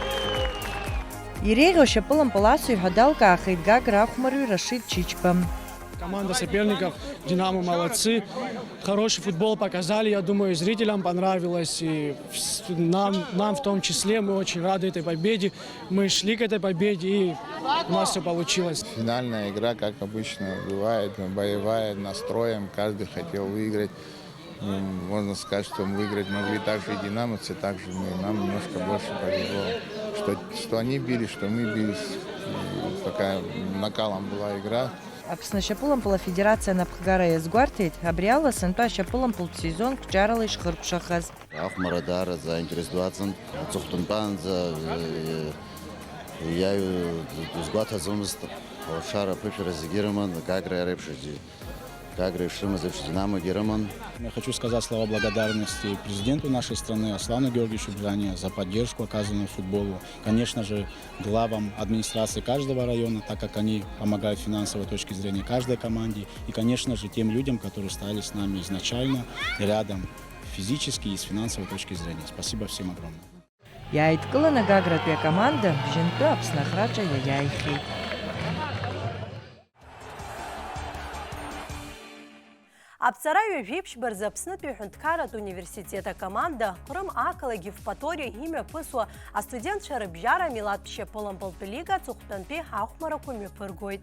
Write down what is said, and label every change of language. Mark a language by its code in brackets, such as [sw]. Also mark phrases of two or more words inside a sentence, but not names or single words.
[ab] Иреиӷьу ашьапылампыл асыҩ ҳәа далкаахеит Гаграа ахәмарҩ Рашид Чичба. [ru] Команда соперников «Динамо» молодцы. Хороший футбол показали, я думаю, зрителям понравилось. И нам в том числе, мы очень рады этой победе. Мы шли к этой победе, и у нас все получилось. Финальная игра, как обычно бывает, боевая, настроем. Каждый хотел выиграть. Можно сказать, что мы выиграть могли также и динамовцы, также нам немножко больше повезло. Что они бились, что мы бились. И такая накалом была игра. [ab] Аԥсны шьапылампыл афедерациа напхгара иазгәарҭеит, абри ала сынтәа ашьапылампылтә сезонк бџьарала ишхыркәшахаз. Ахәмара даара заинтересуаtzen, аҵыхәтәантәаанӡа изгәаҭаӡомызт алашара аԥышәара зегьы рыман, Гагра реиԥшгьы. Гагра ишрымаз еиԥш Динамогьы рыман. [ru] Я хочу сказать слова благодарности президенту нашей страны Аслану Георгиевичу Бжане за поддержку, оказанную футболу. Конечно же, главам администрации каждого района, так как они помогают с финансовой точки зрения каждой команде. И, конечно же, тем людям, которые стали с нами изначально рядом физически и с финансовой точки зрения. Спасибо всем огромное. [ab] Иааидкыланы Агагратәи акоманда бжьынтәы Аԥсны ахраҿа иаиааихьеит. Аԥҵара ҩажәеиԥш бырзы Аԥснытәи Ҳәынҭқарратә университет акоманда Ҟрым ақалақь Евпаториа имҩаԥысуа астудентцәа рыбжьара амилаҭтә шьапылампылтә лига аҵыхәтәантәи ҳахәмарақәа мҩаԥыргоит.